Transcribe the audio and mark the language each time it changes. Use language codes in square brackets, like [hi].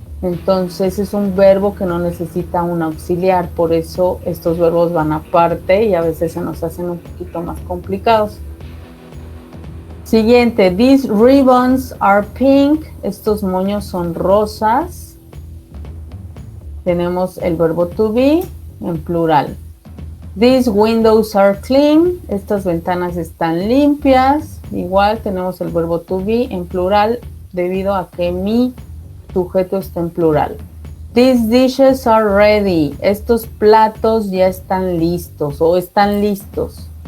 [es] Entonces es un verbo que no necesita un auxiliar, por eso estos verbos van aparte y a veces se nos hacen un poquito más complicados. Siguiente, [en] these ribbons are pink. [es] Estos moños son rosas. Tenemos el verbo to be en plural. [en] These windows are clean. [es] Estas ventanas están limpias. Igual tenemos el verbo to be en plural debido a que mi sujeto está en plural. [en] These dishes are ready. [es] Estos platos ya están listos o están listos.